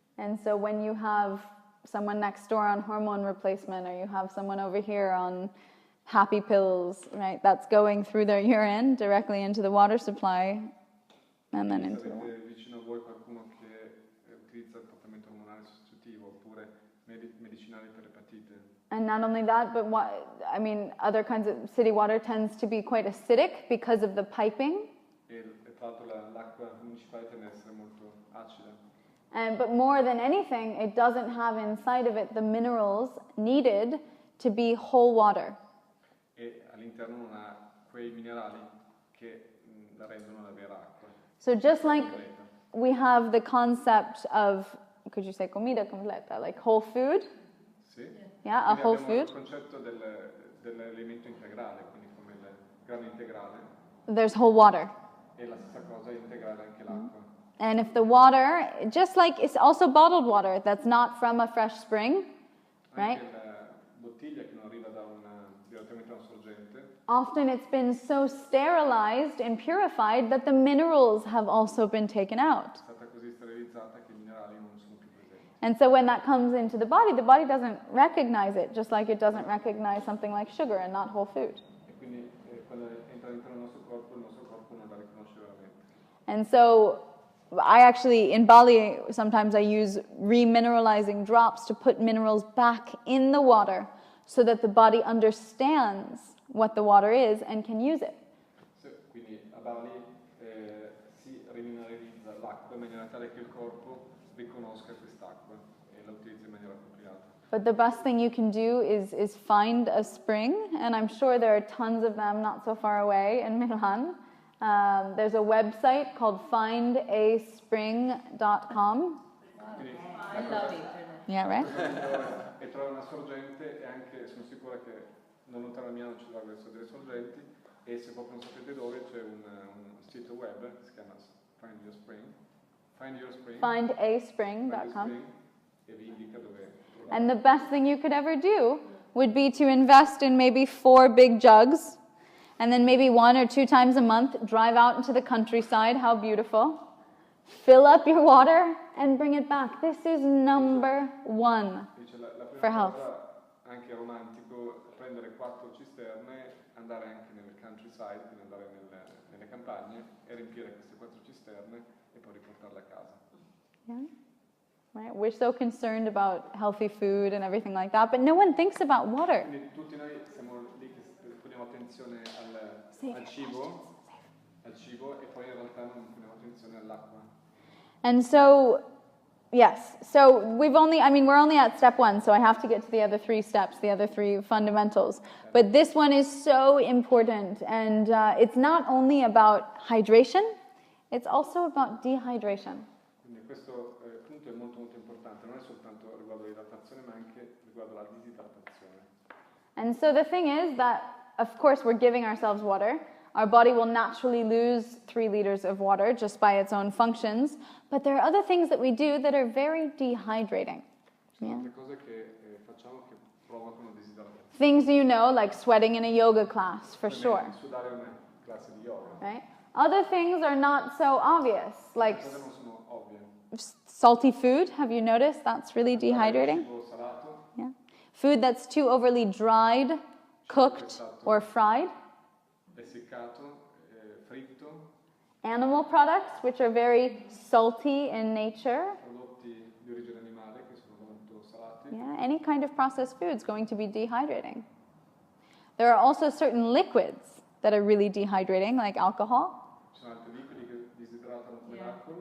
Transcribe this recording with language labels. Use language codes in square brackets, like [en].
[en] And so when you have someone next door on hormone replacement, or you have someone over here on happy pills, right, that's going through their urine directly into the water supply and then into the water. [it] Avete vicino a voi qualcuno che utilizza il trattamento ormonale sostitutivo oppure medicinali per l'epatite? [en] And not only that, but other kinds of city water tends to be quite acidic because of the piping. [it] E tra l'altro l'acqua municipale tende ad essere molto acida. [en] But more than anything, it doesn't have inside of it the minerals needed to be whole water. [it] E all'interno non ha quei minerali che la rendono la vera acqua. [en] So just like we have the concept of, could you say [es] comida completa, [en] like whole food? [it] Sì. [en] Yeah, a whole [it] Quindi abbiamo [en] food. [it] il concetto dell'elemento integrale, quindi come il grano integrale. [en] There's whole water. [it] E la stessa cosa è integrale anche l'acqua. [en] And if the water, just like it's also bottled water that's not from a fresh spring, right? [it] Anche la bottiglia che non arriva direttamente da una sorgente. [en] Often it's been so sterilized and purified that the minerals have also been taken out. [it] È stata così sterilizzata che i minerali non sono più presenti. [en] And so when that comes into the body doesn't recognize it, just like it doesn't recognize something like sugar and not whole food. [it] E quindi quando entra dentro il nostro corpo non la riconosce veramente. [en] And so I actually, in Bali, sometimes I use remineralizing drops to put minerals back in the water so that the body understands what the water is and can use it. [it] Quindi a Bali si rimineralizza l'acqua in maniera tale che il corpo riconosca quest'acqua e la utilizzi in maniera appropriata. [en] But the best thing you can do is find a spring, and I'm sure there are tons of them not so far away in Milan. There's a website called findaspring.com. Yeah, right? [it] E trovare una sorgente e anche sono sicura che non lontano da Milano ci saranno delle sorgenti e se proprio non sapete dove c'è un sito web che si chiama findaspring.com e vi indica dove trovare. [en] And the best thing you could ever do would be to invest in maybe 4 big jugs, and then maybe 1 or 2 times a month drive out into the countryside. How beautiful. Fill up your water and bring it back. This is number 1 for health. [it] Anche romantico prendere 4 cisterne, andare anche nel countryside, quindi andare nelle campagne e riempire queste 4 cisterne e poi riportarle a casa. [en] Yeah. Right? We're so concerned about healthy food and everything like that, but no one thinks about water. [it] Quindi tutti noi siamo lì che poniamo attenzione al cibo e poi in realtà non poniamo attenzione all'acqua. [en] And so, yes, so we're only at step 1, so I have to get to the other 3 steps, the other 3 fundamentals. But this one is so important, and it's not only about hydration, it's also about dehydration. [it] Quindi questo punto è molto molto importante, non è soltanto riguardo l'idratazione ma anche riguardo la disidratazione. [en] And so the thing is that, of course, we're giving ourselves water. Our body will naturally lose 3 liters of water just by its own functions, but there are other things that we do that are very dehydrating. [it] Sono altre cose che facciamo che provocano disidratazione. [en] Things you know, like sweating in a yoga class, for sure. [it] Sudare una classe di yoga. [en] Right? Other things are not so obvious, like [it] Cose non sono ovvie. [en] salty food. Have you noticed? That's really dehydrating. [it] Cibo salato, [en] Yeah. Food that's too overly dried, cooked, or fried. [it] essiccato, fritto, [en] Animal products, which are very salty in nature. [it] prodotti di origine animale che sono molto salati. [en] Yeah, any kind of processed food is going to be dehydrating. There are also certain liquids that are really dehydrating, like alcohol. [it] Ci sono altri liquidi che disidratano come l'acqua,